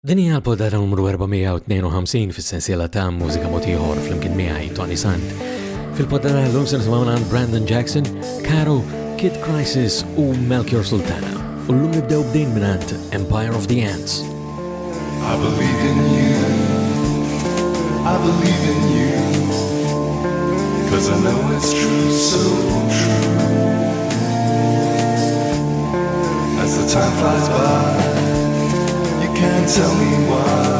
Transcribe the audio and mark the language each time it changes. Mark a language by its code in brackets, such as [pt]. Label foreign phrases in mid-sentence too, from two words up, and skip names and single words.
[mt] Din hija l-poddata numru 452 fis-sensiela ta' Mużika mod ieħor flimkien miegħi Toni Sant. Fil-poddata llum se nisimgħu minn Brandon Jackson, Caro, Kid Crisis u Melchior Sultana. U llum nibdew bdejn mingħand Empire of the Ants. [en] I believe in you, I believe in you, 'cause I know it's true, so true. As the time flies by, you can't tell me why.